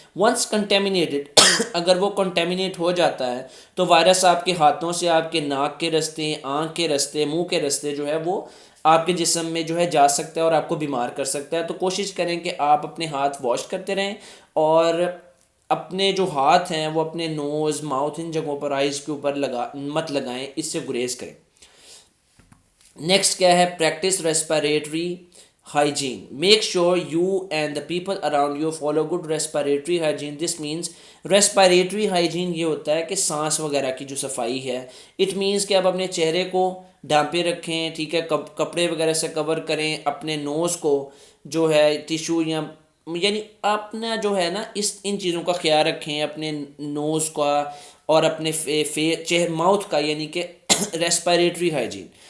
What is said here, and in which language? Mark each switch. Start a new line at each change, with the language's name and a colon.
Urdu: Once contaminated, اگر وہ contaminate ہو جاتا ہے تو وائرس آپ کے ہاتھوں سے آپ کے ناک کے رستے, آنکھ کے رستے, منہ کے رستے جو ہے وہ آپ کے جسم میں جو ہے جا سکتا ہے اور آپ کو بیمار کر سکتا ہے. تو کوشش کریں کہ آپ اپنے ہاتھ واش کرتے رہیں اور اپنے جو ہاتھ ہیں وہ اپنے نوز, ماؤتھ, ان جگہوں پر, آئیز کے اوپر مت لگائیں, اس سے گریز کریں. نیکسٹ کیا ہے؟ Practice respiratory
English: hygiene. Make sure you and the people around you follow good respiratory hygiene. This means respiratory hygiene
Urdu: یہ ہوتا ہے کہ سانس وغیرہ کی جو صفائی ہے.
English: It means
Urdu: کہ آپ اپنے چہرے کو ڈھانپے رکھیں, ٹھیک ہے, کپڑے وغیرہ سے کور کریں, اپنے نوز کو جو ہے ٹیشو یا یعنی اپنا جو ہے نا ان چیزوں کا خیال رکھیں, اپنے نوز کا اور اپنے ماؤتھ کا, یعنی کہ ریسپائریٹری ہائیجین.